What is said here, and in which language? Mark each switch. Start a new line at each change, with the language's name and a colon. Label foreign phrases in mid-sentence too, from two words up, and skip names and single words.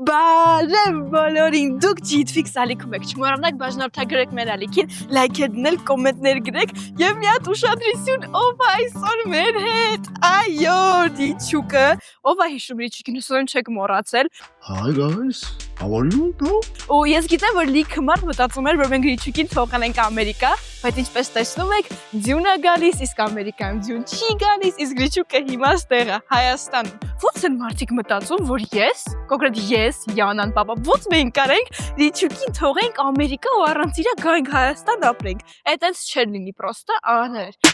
Armenian: Բարև բոլորին, դուք ջիթվիքս ալիքում եք, չմոռանաք բաժնորդագրեք մեր ալիքին, լայքեր դնել, կոմենտներ գրեք և մի հատ ուշադրություն, ով է այսօր մեր հետ, այո, Ռիչուկը, ով է հիշում Ռիչուկին, հուսով չեք մոռացել։
English: Hi guys, how are you bro?
Armenian: Ու ես գիտեմ, որ լիքը մարդ մտածում էր, որ մենք Ռիչուկին թողանենք Ամերիկա, բայց ինչպես տեսնում եք, ձյուն է գալիս, իսկ Ամերիկայում ձյուն չի գալիս, իսկ Ռիչուկը հիմա ստեղ է, Հայաստանում։ Ո՞նց են մարդիկ մտածում, որ ես, կոնկրետ ես, Յանան, պապա, ո՞նց մենք կարենք Ռիչուկին թողենք Ամերիկա ու առանց իրա գանք Հայաստան ապրենք։ Այդպես չէր լինի, պրոստը աներ։